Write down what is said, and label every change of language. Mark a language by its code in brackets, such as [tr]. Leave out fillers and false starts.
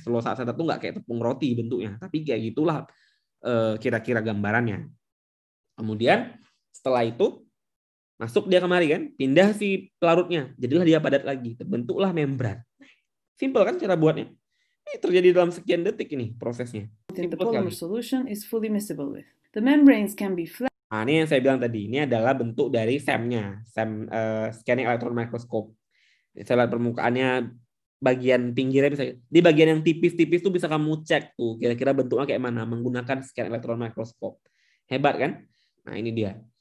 [id] Selulosa asetat itu nggak kayak tepung roti bentuknya, tapi kayak gitulah kira-kira gambarannya. Kemudian setelah itu masuk dia kemari kan, pindah si pelarutnya, jadilah dia padat lagi, terbentuklah membran. Simpel kan cara buatnya. Ini terjadi dalam sekian detik ini prosesnya. [en] The polymer solution is fully miscible with. The membranes can be flat. [id] Nah, ini yang saya bilang tadi, ini adalah bentuk dari SEM-nya, scanning electron microscope. Saya lihat permukaannya, bagian pinggirnya bisa, di bagian yang tipis-tipis tuh bisa kamu cek tuh kira-kira bentuknya kayak mana menggunakan scan electron microscope. Hebat kan? Nah, ini dia.